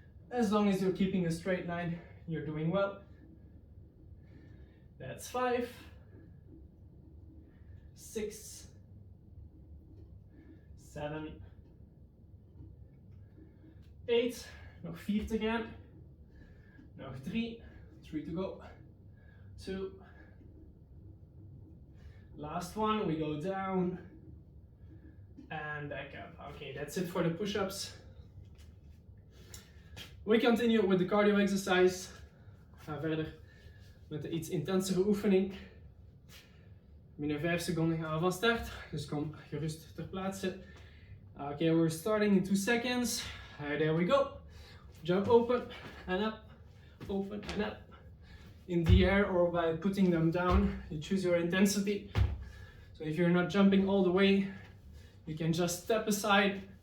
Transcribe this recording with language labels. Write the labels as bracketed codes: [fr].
[en] As long as you're keeping a straight line, you're doing well. That's 5, 6, 7, 8, [nl] nog 4 te gaan, nog 3 [en] to go, 2, last one, we go down and back up. Okay, that's it for the push-ups. We continue with the cardio exercise. [nl] Ga verder met de iets intensere oefening. Binnen 5 seconden gaan we van start, dus kom gerust ter plaatse. [en] Okay, we're starting in 2 seconds. There we go. Jump open and up, open and up. In the air or by putting them down, you choose your intensity. So if you're not jumping all the way, you can just step aside.